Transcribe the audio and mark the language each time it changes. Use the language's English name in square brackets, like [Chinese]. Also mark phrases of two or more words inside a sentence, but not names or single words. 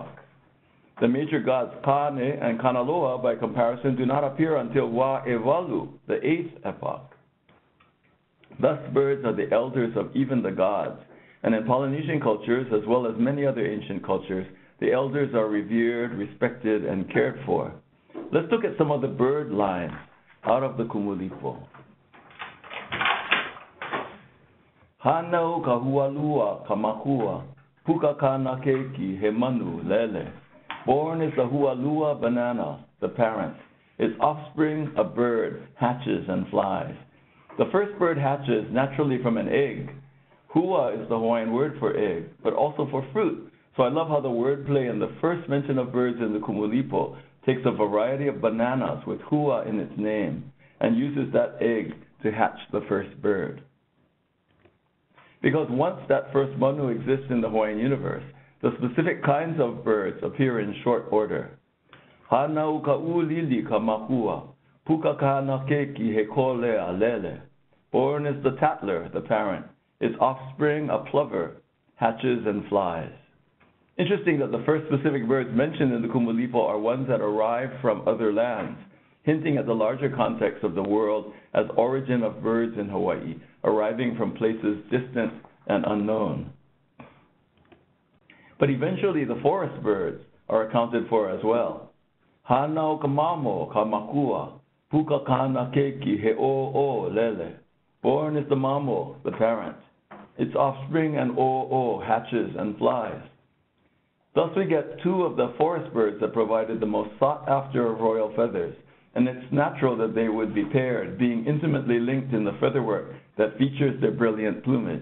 [English] The major gods Kane and Kanaloa, by comparison, do not appear until [Hawaiian] wa ewalu, [English] the eighth epoch. Thus, birds are the elders of even the gods, and in Polynesian cultures, as well as many other ancient cultures, the elders are revered, respected, and cared for. Let's look at some of the bird lines out of the Kumulipo. [Hawaiian] Hanau ka hualua ka makua, pukakanake ki he manu lele. [English] Born is the hualua banana, the parent. Its offspring, a bird, hatches and flies. The first bird hatches naturally from an egg. Hua is the Hawaiian word for egg, but also for fruit. So I love how the wordplay in the first mention of birds in the Kumulipo takes a variety of bananas with hua in its name and uses that egg to hatch the first bird. Because once that first manu exists in the Hawaiian universe, the specific kinds of birds appear in short order. [Hawaiian] Hanau ka ulili ka makua, pukakanake ki he kole alele. [English] Born is the tattler, the parent. Its offspring, a plover, hatches and flies. Interesting that the first specific birds mentioned in the Kumulipo are ones that arrive from other lands, hinting at the larger context of the world as origin of birds in Hawaii, arriving from places distant and unknown. But eventually the forest birds are accounted for as well. [Hawaiian] Hanau ka mamo ka makua, pukakanake ki he o lele. [English] Born is the mamo, the parent. Its offspring and o hatches and flies. Thus we get two of the forest birds that provided the most sought after of royal feathers, and it's natural that they would be paired, being intimately linked in the featherwork that features their brilliant plumage.